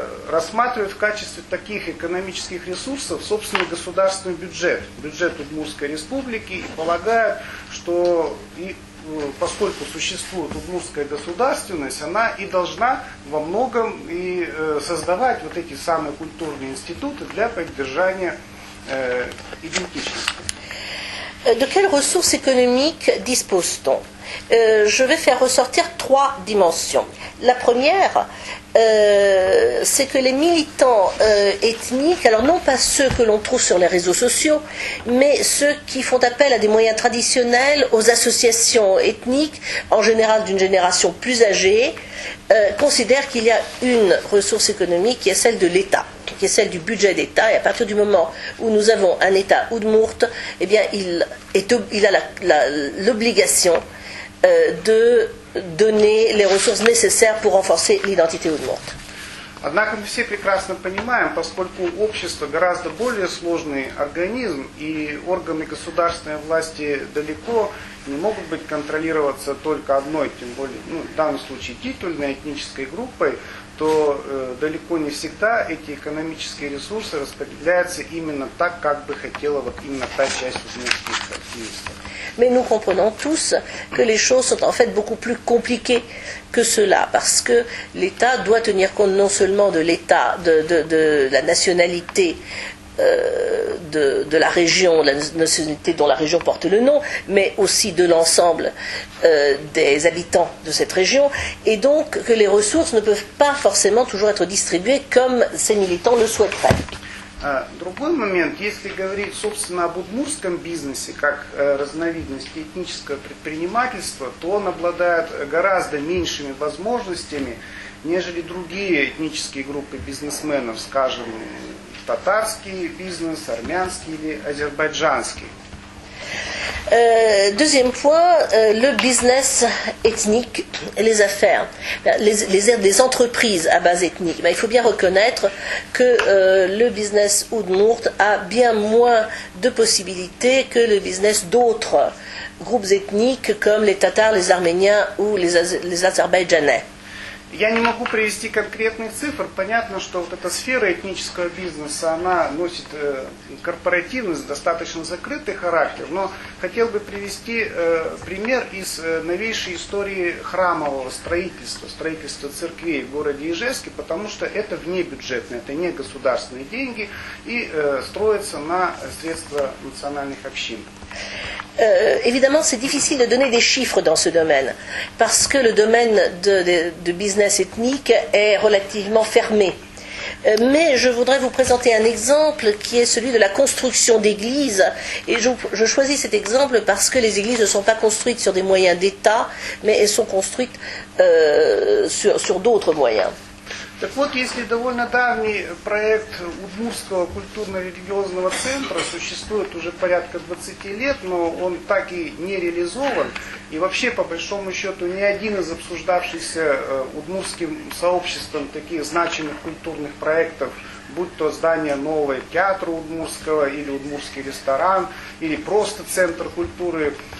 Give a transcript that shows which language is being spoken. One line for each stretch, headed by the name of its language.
Russian: рассматривают в качестве таких экономических ресурсов собственный государственный бюджет Удмуртской республики и полагают, что поскольку существует удмуртская государственность, она и должна во многом и создавать вот эти самые культурные институты для поддержания идентичности.
French: De quelles ressources économiques dispose-t-on? Je vais faire ressortir trois dimensions. La première, c'est que les militants ethniques, alors non pas ceux que l'on trouve sur les réseaux sociaux, mais ceux qui font appel à des moyens traditionnels, aux associations ethniques, en général d'une génération plus âgée, considèrent qu'il y a une ressource économique qui est celle de l'État, qui est celle du budget d'État, et à partir du moment où nous avons un État oudmourte, eh bien il a l'obligation de donner les ressources nécessaires pour renforcer l'identité Udmurt.
Russian: Однако мы все прекрасно понимаем, поскольку общество гораздо более сложный организм, и органы государственной власти далеко не могут быть контролироваться только одной, тем более, в данном случае титульной этнической группой, то далеко не всегда эти экономические ресурсы распределяются именно так, как бы хотела вот именно та часть удмуртских активистов.
French: Mais nous comprenons tous que les choses sont en fait beaucoup plus compliquées que cela, parce que l'État doit tenir compte non seulement de l'État, de la nationalité de la région, la nationalité dont la région porte le nom, mais aussi de l'ensemble des habitants de cette région, et donc que les ressources ne peuvent pas forcément toujours être distribuées comme ces militants le souhaiteraient.
Russian: Другой момент, если говорить, собственно, об удмуртском бизнесе, как разновидности этнического предпринимательства, то он обладает гораздо меньшими возможностями, нежели другие этнические группы бизнесменов, скажем, татарский бизнес, армянский или азербайджанский.
French: Deuxième point, le business ethnique, les affaires, les entreprises à base ethnique. Il faut bien reconnaître que le business Udmurt a bien moins de possibilités que le business d'autres groupes ethniques comme les Tatars, les Arméniens ou les Azerbaïdjanais.
Russian: Я не могу привести конкретных цифр. Понятно, что вот эта сфера этнического бизнеса, она носит корпоративность, достаточно закрытый характер. Но хотел бы привести пример из новейшей истории храмового строительства, строительства церквей в городе Ижевске, потому что это внебюджетное, это не государственные деньги и строится на средства национальных общин.
French: Évidemment, c'est difficile de donner des chiffres dans ce domaine, parce que le domaine de business ethnique est relativement fermé. Mais je voudrais vous présenter un exemple qui est celui de la construction d'églises. Et je choisis cet exemple parce que les églises ne sont pas construites sur des moyens d'État, mais elles sont construites sur d'autres moyens.
Russian: Так вот, если довольно давний проект Удмуртского культурно-религиозного центра существует уже порядка 20 лет, но он так и не реализован, и вообще, по большому счету, ни один из обсуждавшихся удмуртским сообществом таких значимых культурных проектов, будь то здание нового театра удмуртского, или удмуртский ресторан, или просто центр культуры,